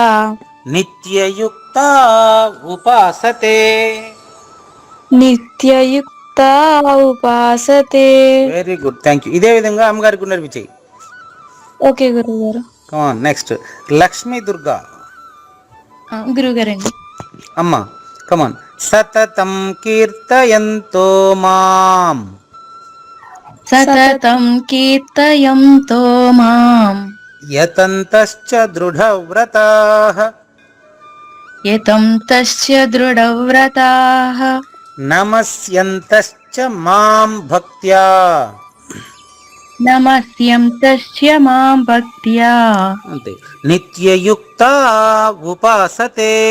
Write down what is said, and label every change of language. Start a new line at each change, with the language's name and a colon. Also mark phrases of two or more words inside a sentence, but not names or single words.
Sanskrit: నిత్యయుక్త ఉపాసతే. నిత్యయుక్త ఉపాసతే.
English: very good, thank you.
Telugu: ఇదే విధంగా అమ్మగారికి ఉన్నది విజయ్. ఓకే గురుగారు.
English: come on next Lakshmi Durga.
Telugu: గురుగారండి. అమ్మ
English: come on.
Sanskrit: సతతం కీర్తయంతో మాం సతతం కీర్తయంతో మాం యతంతశ్చ దృఢవ్రతాః యతంతశ్చ దృఢవ్రతాః నమస్యంతశ్చ మాం భక్త్యా నమస్యంతశ్చ మాం భక్త్యా అంతే. నిత్యయుక్త ఉపాసతే.